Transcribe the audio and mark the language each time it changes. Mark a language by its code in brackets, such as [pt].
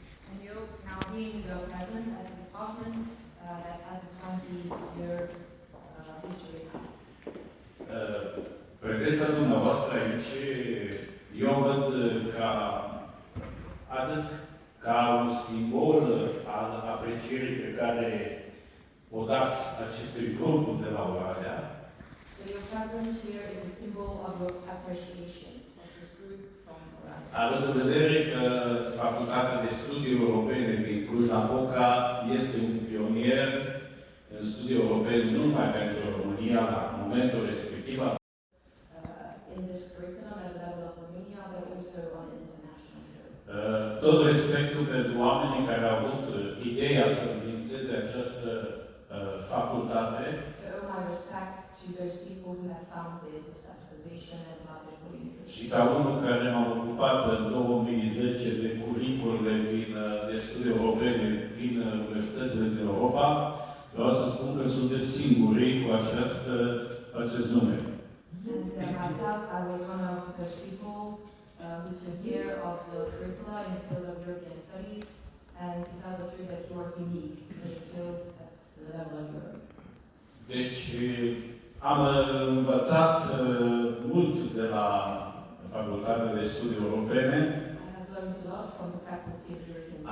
[en] And you're now being present at a department that has a 20-year history. [ro] Prezența dumneavoastră aici, eu văd ca atât ca un simbol al aprecierii pe care o dați acestui grup de la Oradea. [en] So your presence here is a symbol of your appreciation of this group from Oradea. [ro] Având în vedere că Facultatea de Studii Europene din Cluj-Napoca este un pionier în studii europene nu numai pentru România, la momentul respectiv. [en] In this curriculum at the level of Romania, but also on international level. [ro] Tot respectul pentru oamenii care au avut ideea să înființeze această facultate. [en] So all my respect to those people who have founded this association at Magical University. [ro] Și ca unul care m-a ocupat în 2010 de curriculele de studii europene din universitățile din Europa, vreau să spun că sunteți singurii cu acest nume. [en] And myself, I was one of those people who took care of the curricula in the field of European studies, and to tell the truth that you are unique in this field at the level of Europe. [ro] Deci, am învățat mult de la Facultatea de Studii Europene. [en] I have learned a lot from the Faculty of European Studies.